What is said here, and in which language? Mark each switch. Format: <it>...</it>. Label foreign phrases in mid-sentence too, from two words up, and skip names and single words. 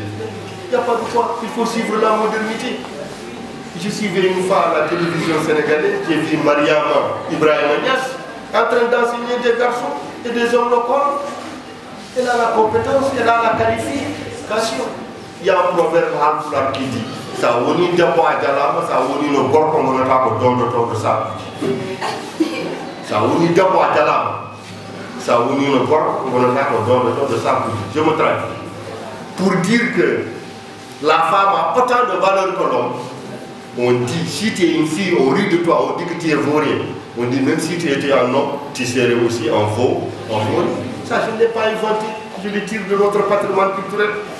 <fr>Il n'y a pas de quoi, il faut suivre la modernité. Je suivais une fois à la télévision sénégalaise, j'ai vu Mariama Ibrahima Niass en train d'enseigner des garçons et des hommes locaux. Elle a la compétence, elle a la qualification. Il y a un proverbe halpulaar qui dit</fr> <ff>ça woni debbo a jalama, ça woni no gorko gonata ko dondotoɗo sakuji. Ça woni debbo a jalama, ça woni no gorko gonata ko dondotoɗo sakuji.</ff> <fr>Je me traduis. Pour dire que la femme a autant de valeur que l'homme. On dit, si tu es une fille, on rit de toi, on dit que tu es vaurien. On dit, même si tu étais un homme, tu serais aussi un veau, un vaurien. Ça, je ne l'ai pas inventé, je le tire de notre patrimoine culturel.</fr>